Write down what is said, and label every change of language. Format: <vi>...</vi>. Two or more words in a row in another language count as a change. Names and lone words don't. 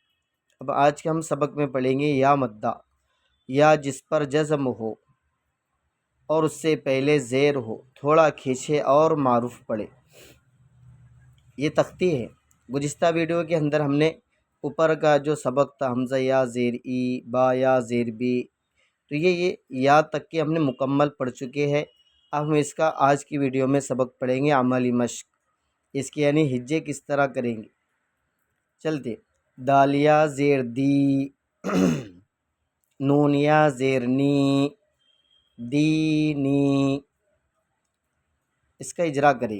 <ur>اب آج کے ہم سبق میں پڑھیں گے یا مدہ، یا جس پر جزم ہو اور اس سے پہلے زیر ہو، تھوڑا کھینچے اور معروف پڑھے۔ یہ تختی ہے۔ گزشتہ ویڈیو کے اندر ہم نے اوپر کا جو سبق تھا، حمزہ یا زیر ای، با یا زیر بی، تو یہ یا تک کے ہم نے مکمل پڑھ چکے ہیں۔ اب ہم اس کا آج کی ویڈیو میں سبق پڑھیں گے، عملی مشق، اس کے یعنی ہجے کس طرح کریں گے۔ چلتے، دالیا زیر دی، نونیا زیر نی، دینی، اس کا اجرا کریں۔</ur>